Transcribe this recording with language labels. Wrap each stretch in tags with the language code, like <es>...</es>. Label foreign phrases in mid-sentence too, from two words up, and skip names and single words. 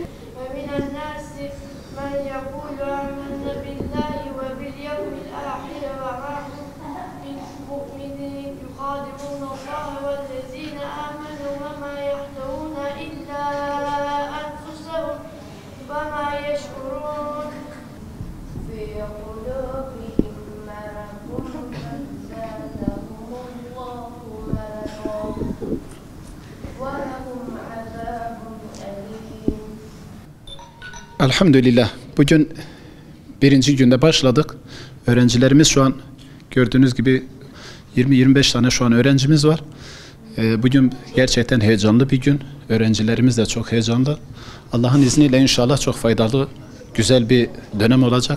<ar>ومن الناس من يقول آمنا بالله وباليوم الآخر وما هم بمؤمنين يخادعون الله والذين آمنوا وما يخدعون إلا أنفسهم وما يشعرون. في قلوبهم مرض فزادهم الله مرضا ولهم عذاب أليم.</ar> <tr>Elhamdülillah. Bugün birinci günde başladık. Öğrencilerimiz şu an gördüğünüz gibi 20-25 tane şu an öğrencimiz var. Bugün gerçekten heyecanlı bir gün. Öğrencilerimiz de çok heyecanlı. Allah'ın izniyle inşallah çok faydalı, güzel bir dönem olacak.</tr>